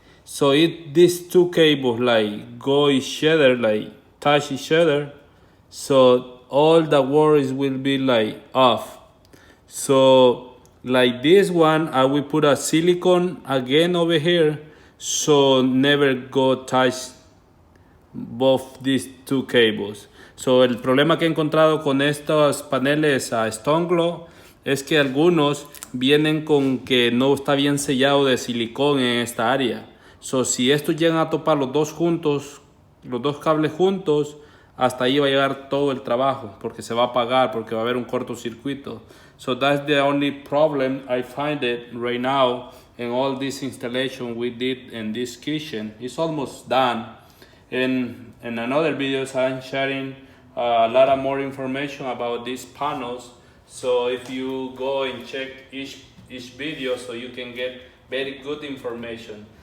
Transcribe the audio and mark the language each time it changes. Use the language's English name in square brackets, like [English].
[English] So these two cables like go each other, like touch each other. So all the wires will be like off. So like this one, I will put a silicone again over here, so never go touch both these two cables. [Spanish] So el problema que he encontrado con estos paneles a Stoneglo es que algunos vienen con que no está bien sellado de silicón en esta área. So si estos llegan a topar los dos juntos, los dos cables juntos, hasta ahí va a llegar todo el trabajo porque se va a apagar, porque va a haber un cortocircuito. [English] So that's the only problem I find it right now in all this installation we did in this kitchen. It's almost done. In another videos I'm sharing a lot of more information about these panels. So if you go and check each video, so you can get very good information.